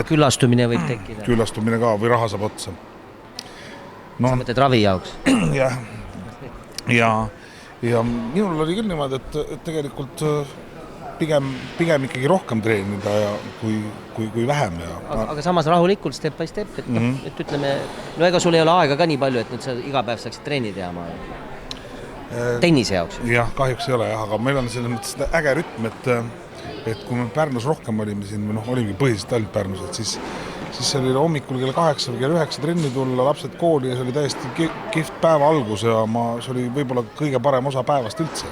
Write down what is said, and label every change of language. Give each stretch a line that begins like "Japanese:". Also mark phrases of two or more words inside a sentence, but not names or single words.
Estonian: Küllastumine võib tekkida. Küllastumine ka või raha saab otsa. Sa mõtled ravi jaoks? Ja minul oli küll niimoodi, et tegelikult pigem ikkagi rohkem treenida kui vähem. Aga samas rahulikult,
English: step by step,
Estonian: et ütleme, ega sul ei ole aega ka nii palju, et nüüd sa iga päev saaksid treeni teha tennise jaoks. Jah, kahjuks ei ole, aga meil on selles mõttes äge rütm, et kui me Pärnus rohkem olime siin, olimegi põhiliselt ainult Pärnus, et siis see oli hommikul kell 8 või kell 9 trenni tulla, lapsed kooli ja see oli täiesti kihvt päeva algus ja see oli võib-olla kõige parem osa päevast üldse.